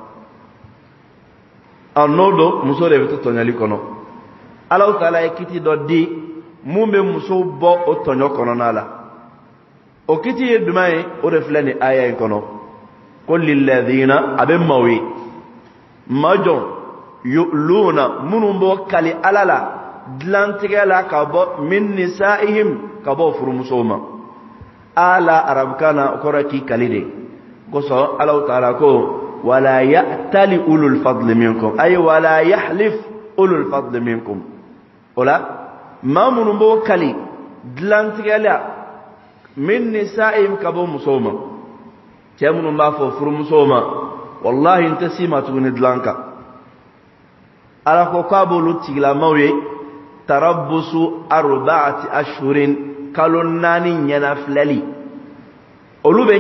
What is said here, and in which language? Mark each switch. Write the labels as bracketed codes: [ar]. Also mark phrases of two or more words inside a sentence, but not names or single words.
[bm] na n'o don muso de bɛ to tɔɲɔli kɔnɔ Allahu Taala ye kiti dɔ di mun bɛ musow bɔ o tɔɲɔ kɔnɔna la o kiti ye duman ye o de filɛ nin aya in kɔnɔ ko lilladhina a bɛ maaw ye majɔn yu'luna minnu bɔ kali ala la dilantigɛ la ka bɔ min nisaihim ka bɔ furumusow ma ala arabukan na o kɔrɔ k'i kali de kosɔn Allahu Taala ko [ar] ولا يأتل أولو الفضل منكم أي ولا يحلف أولو الفضل منكم [bm] o la maa minnu b'o kali dilantigɛ la [ar] من نسائهم [bm] ka bɔ musow ma cɛ minnu b'a fɔ furumusow ma wallahi n tɛ s'i ma tuguni dilan kan ala ko k'a b'olu tigilamaw ye [ar] تربص أربعة أشهر [bm] kalo 4 ɲɛnafilɛli olu bɛ